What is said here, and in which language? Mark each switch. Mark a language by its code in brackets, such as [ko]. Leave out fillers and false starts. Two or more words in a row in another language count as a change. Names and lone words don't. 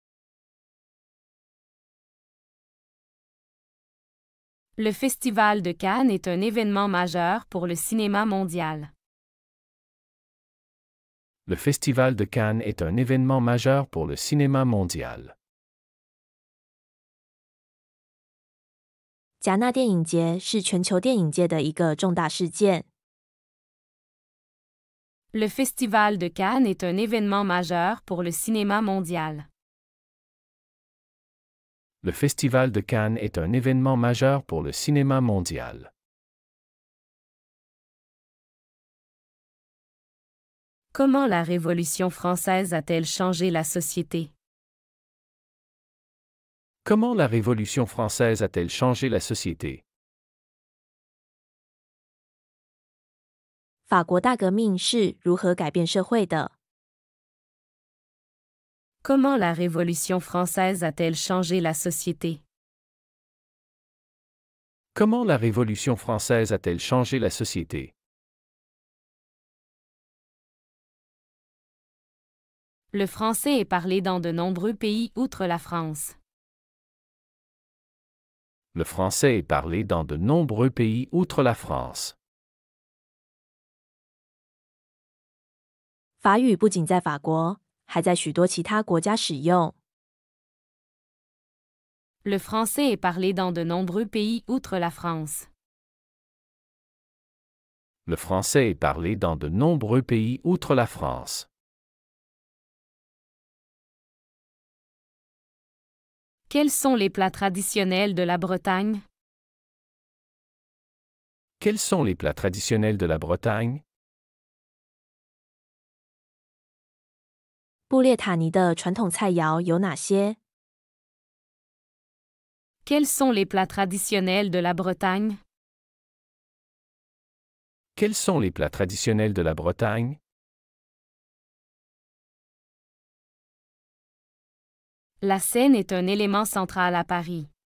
[fr] Le Festival de Cannes est un événement majeur pour le cinéma mondial. Le Festival de Cannes est un événement majeur pour le cinéma mondial. [zh] 戛纳电影节是全球电影界的一个重大事件。 [fr] Le Festival de Cannes est un événement majeur pour le cinéma mondial. Le Festival de Cannes est un événement majeur pour le cinéma mondial. Comment la Révolution française a-t-elle changé la société? Comment la Révolution française a-t-elle changé la société? [zh] 法国大革命是如何改变社会的？ [fr] Comment la Révolution française a-t-elle changé la société? Comment la Révolution française a-t-elle changé la société? Le français est parlé dans de nombreux pays outre la France. Le français est parlé dans de nombreux pays outre la France. [zh] 法语不仅在法国，还在许多其他国家使用。 [fr] Le français est parlé dans de nombreux pays outre la France. Le français est parlé dans de nombreux pays outre la France. Quels sont les plats traditionnels de la Bretagne? Quels sont les plats traditionnels de la Bretagne? [zh] 布列塔尼的传统菜肴有哪些？ [fr] Quels sont les plats traditionnels de la Bretagne? Quels sont les plats traditionnels de la Bretagne? La Seine est un élément central à Paris.